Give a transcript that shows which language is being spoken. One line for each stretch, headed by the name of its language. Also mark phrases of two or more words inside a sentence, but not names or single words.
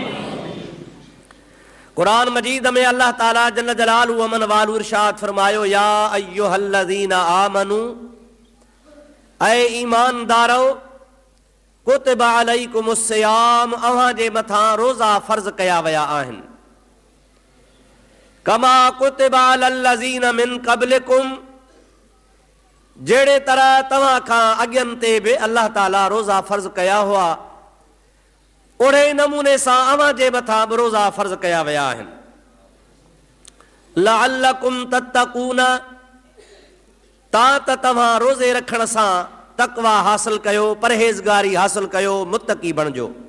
Sindhi: कुरान मजीद में अल्लाह ताला
Arabic: جل جلاله عم نواله
Sindhi: इरशाद फरमायो,
Arabic: يا أيها الذين آمنوا,
Sindhi: ऐ ईमानदारो,
Arabic: كتب عليكم الصيام,
Sindhi: अव्हां जे मथां रोज़ा फ़र्ज़ कया विया आहिनि।
Arabic: كما كتب على الذين من قبلكم,
Sindhi: जहिड़े तरह तव्हां खां अॻियनि ते बि अल्लाह ताला रोज़ा फ़र्ज़ कया हुआ, ओड़े नमूने सां अव्हां जे मथां बि रोज़ा फ़र्ज़ कया विया आहिनि।
Arabic: لعلكم تتقون,
Sindhi: त तव्हां रोज़े रखण सां तक़वा हासिल कयो, परहेज़गारी हासिल कयो, मुत्तकी बणिजो।